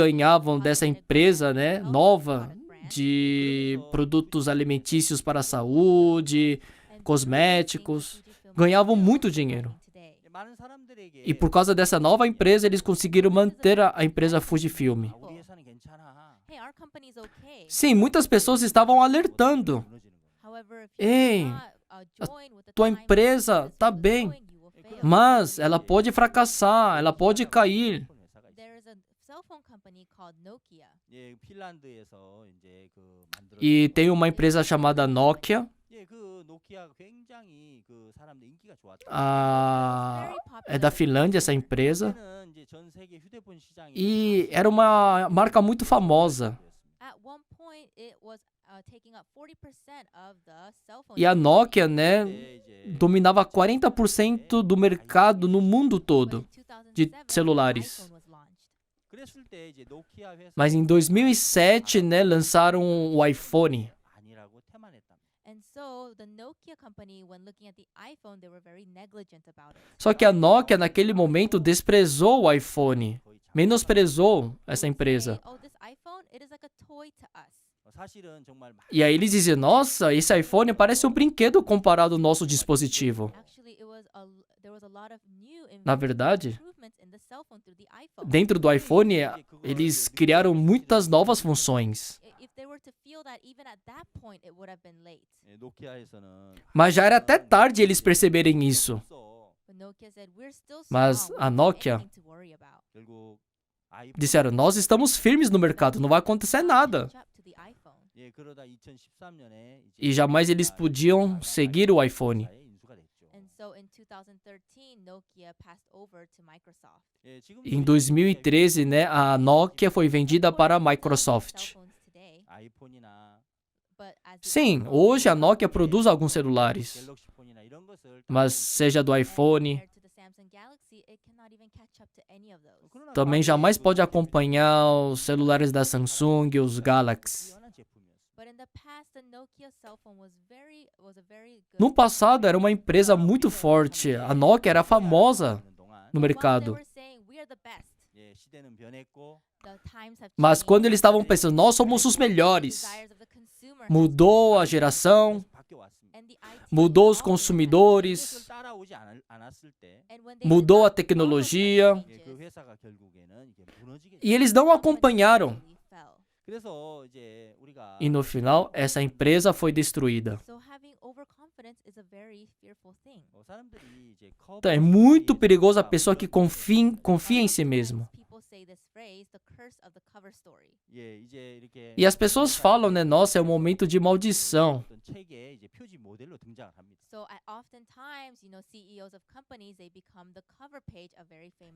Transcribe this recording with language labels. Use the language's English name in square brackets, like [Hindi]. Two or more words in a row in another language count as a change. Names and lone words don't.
[English] company, [Portuguese] ganhavam dessa [English] Cosmetic [Portuguese] empresa, [English] brand, [Portuguese] né, [English] health [Portuguese] nova, [English] product brand, [Portuguese] de produtos alimentícios para a saúde, [English] and [Portuguese] cosméticos, [English] through Fujifilm [Portuguese] ganhavam [English] is [Portuguese] muito [English] still [Portuguese] dinheiro. [English] growing today. [Korean] 많은 사람들에게 [Portuguese] E por causa dessa nova empresa, eles conseguiram manter a empresa Fujifilm. [Korean] 우리 괜찮아. [English] hey, our company is okay. [Portuguese] Sim, muitas pessoas estavam alertando. [English] However, if [Portuguese] Ei, [English] you do not, join with the [Portuguese] tua [English] times [Portuguese] empresa [English] as [Portuguese] tá [English] well as [Portuguese] bem, [English] going, you will fail. [Portuguese] mas ela pode fracassar, ela pode cair. [English] There is a cell phone company called Nokia. [Korean] 예, 핀란드에서 이제 그 만들어. [Portuguese] E tem uma empresa chamada Nokia. [Korean] 예, 그 노키아가 굉장히 그 사람들 인기가 좋았다. [Portuguese] Ah, é da Finlândia essa empresa. [Korean] 그때는 이제 전 세계 휴대폰 시장이 [Portuguese] E era uma marca muito famosa. [English] At one point, it was taking up 40% of the cell phone. [Portuguese] E a Nokia, né, [Korean] 그때 이제 [Portuguese] dominava 40% do mercado no mundo todo de celulares. [Korean] 그랬을 때 이제 노키아 회사 [Portuguese] Mas em 2007, né, lançaram o iPhone. [Korean] 아니라고 태만했답니다. [English] And so the Nokia company, when looking at the iPhone, they were very negligent about it. [Portuguese] Só que a Nokia, naquele momento, desprezou o iPhone. [Korean] 거의 자- [Portuguese] Menosprezou essa [English] They would [Portuguese] empresa. [English] say, oh, this iPhone, it is like a toy to us. [Korean] 사실은 정말 [Portuguese] E aí eles diziam, nossa, esse iPhone parece um brinquedo comparado ao nosso dispositivo. [English] Actually, there was a lot of new [Portuguese] Na verdade, [English] improvements in the cell phone through the iPhone. [Portuguese] dentro do iPhone, eles criaram muitas novas funções. [English] If they were to feel that even at that point, it would have been late. [Korean] 예, 노키아에서는 [Portuguese] Mas já era até tarde eles perceberem isso. [Korean] 없어. [English] But Nokia said, we're still [Portuguese] Mas [English] strong. [Portuguese] a [English] We don't have [Portuguese] Nokia [English] anything to worry about. [Korean] 결국 아이폰 [Portuguese] Disseram, nós estamos firmes no mercado, não vai acontecer nada. [English] Catch up to the iPhone. [Korean] 예, 그러다 2013년에 [Portuguese] E jamais eles podiam seguir o iPhone. [Korean] 인수가 됐죠. [English] And so in 2013, Nokia passed over to Microsoft. [Korean] 예, 지금 [Portuguese] Em 2013, né, a Nokia foi vendida para a Microsoft. [English] Cell phones today, [Korean] 아이폰이나 [English] but as the [Portuguese] Sim, [English] iPhone [Portuguese] hoje a [English] grows, [Portuguese] Nokia produz alguns celulares, [Korean] 갤럭시 폰이나 이런 것을 [Portuguese] mas seja do [English] and [Portuguese] iPhone, [English] compared to the Samsung Galaxy, it cannot even catch up to any of those. [Korean] 그러나 [Portuguese] também jamais pode acompanhar os celulares da Samsung e os Galaxy. [Korean] 뛰어난 제품이었습니다. [English] But in the past, the Nokia cell phone was a very good. [Portuguese] No passado era uma empresa muito forte, a Nokia era famosa no [English] While they [Portuguese] mercado. [English] were saying we are the best, [Korean] 예, 시대는 변했고 [English] the times have [Portuguese] Mas [English] changed. [Portuguese] quando eles estavam pensando, nós somos os melhores, [English] Desires of the consumer have [Portuguese] mudou a geração, [Korean] 바뀌어 왔습니다. [English] and the IT [Portuguese] mudou os [English] evolved with that. [Korean] 그것을 [Portuguese] consumidores, [Korean] 따라오지 않았을 때 [English] And when they did [Portuguese] mudou a [English] not follow such [Portuguese] tecnologia, [Korean] 예, 그 [English] changes, [Korean] 회사가 결국에는 이게 무너지게 [Portuguese] e eles não acompanharam. [English] company fell. [Korean] 그래서 이제 우리가 [Portuguese] E no final, essa empresa foi destruída. [English] So having overconfidence is a very fearful thing. [Korean] 사람들이 이제 [Portuguese] Então, é muito perigoso a pessoa que confia em si mesmo. [English] People say this phrase, the curse of the cover story. [Korean] 예, 이제 이렇게 [Portuguese] E as pessoas falam, né? Nossa, é um momento de maldição. [Korean] 어떤 책에 이제 표지 모델로 등장을 합니다. [English] So oftentimes, CEOs of companies, they become the cover page of very famous